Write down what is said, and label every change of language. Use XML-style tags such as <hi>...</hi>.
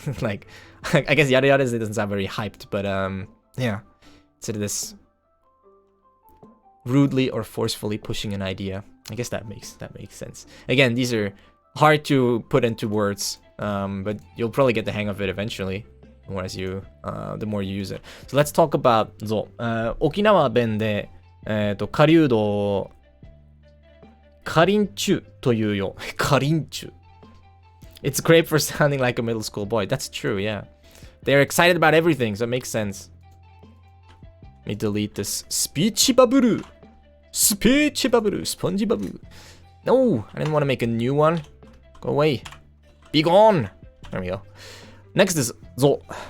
<en>Like I guess yare yare doesn't sound very hyped, but yeah. Sort of this rudely or forcefully pushing an idea. I guess that makes sense. Again, these are hard to put into words, but you'll probably get the hang of it eventually. The more you use it. So let's talk about zo.</en> <ja>沖縄弁で狩人をかりんちゅというよ。かりんちゅ。</ja> <en>It's great for sounding like a middle school boy. That's true, yeah. They're excited about everything, so it makes sense. Let me delete this speech bubble. Speech bubble. Spongy bubble. No, I didn't want to make a new one. Go away. Be gone. There we go. Next is zo.</en>